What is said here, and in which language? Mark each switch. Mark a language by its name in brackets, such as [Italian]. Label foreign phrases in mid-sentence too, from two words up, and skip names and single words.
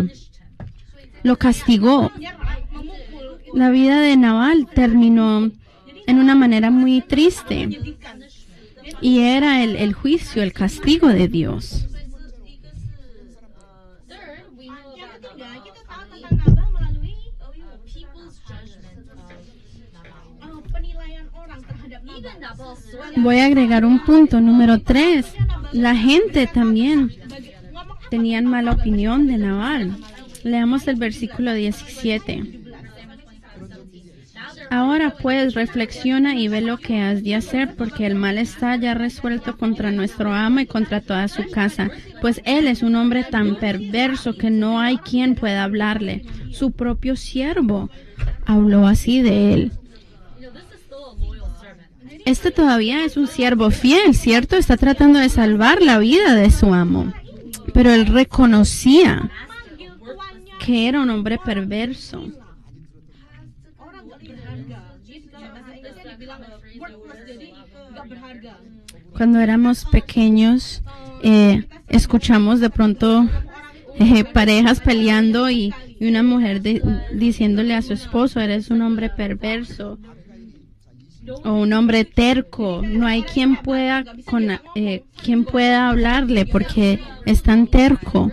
[Spanish] Lo castigó. [Indonesian] menyerang, memukul, [Spanish] La vida de Nabal terminó en una manera muy triste. [Indonesian] menyedihkan. [Spanish] Y era el juicio, el castigo de Dios. [English] third, we know [Indonesian] Yang [English] about [Indonesian] ketiga, Nabal kita tahu tentang Nabal melalui [English] people's judgment of Nabal. [Indonesian] penilaian orang terhadap [English] Even Nabal. Nabal swear [Spanish] Voy a agregar un punto, número 3. La gente también tenían mala opinión de Nabal. Leamos el versículo 17. Ahora pues reflexiona y ve lo que has de hacer, porque el mal está ya resuelto contra nuestro amo y contra toda su casa, pues él es un hombre tan perverso que no hay quien pueda hablarle. Su propio siervo habló así de él. [English] this is still a loyal servant. [Spanish] Este todavía es un siervo fiel, ¿cierto? Está tratando de salvar la vida de su amo. Pero él reconocía que era un hombre perverso. [Indonesian] dibilang worthless, jadi nggak berharga. [Spanish] Cuando éramos pequeños, escuchamos de pronto parejas peleando y una mujer diciéndole a su esposo, eres un hombre perverso o un hombre terco. No hay quien pueda hablarle porque es tan terco.